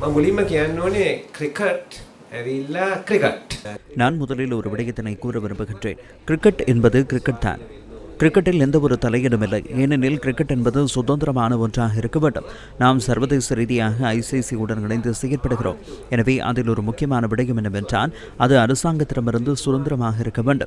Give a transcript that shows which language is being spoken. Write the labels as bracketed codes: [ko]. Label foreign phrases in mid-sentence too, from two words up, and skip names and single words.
[si] මුලින්ම කියන්න ඕනේ ක්‍රිකට් ඇවිල්ලා ක්‍රිකට්. [ta] நான் முதலில் ஒரு விடயத்தினை கூற விரும்புகின்றேன். கிரிக்கெட் என்பது கிரிக்கெட் தான். கிரிக்கெட்டில் எந்த ஒரு தலையிடுமில்லை. ஏனெனில் கிரிக்கெட் என்பது சுதந்திரமான ஒன்றாக இருக்க வேண்டும். நாம் சர்வதேச ரீதியாக ஐசிசியுடன் இணைந்து செயற்படுகிறோம். எனவே அதில் ஒரு முக்கியமான விடயம் என்னவென்றால் அது அரசாங்கத்திடமிருந்து சுதந்திரமாக இருக்க வேண்டும்.